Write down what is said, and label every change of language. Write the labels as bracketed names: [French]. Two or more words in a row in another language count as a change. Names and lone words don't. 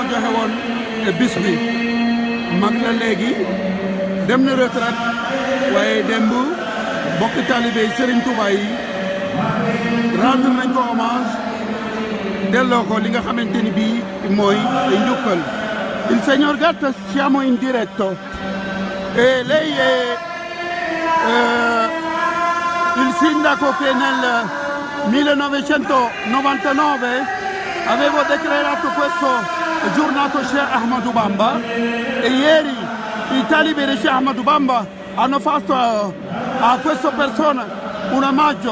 [Wolof] joxe woon bis bi mag la léegi dem na retraite waaye démb bokki talibé Serigne Touba yi rendre nañ ko hommage delloo ko li nga xamante ni bii mooy njukkal. [Italian] Il signor Gatta, siamo in diretto e lei è il sindaco che nel 1999 avevo dichiarato questo giornato Sheikh Ahmadou Bamba e ieri i talibè di Sheikh Ahmadou Bamba hanno fatto a questa persona un omaggio.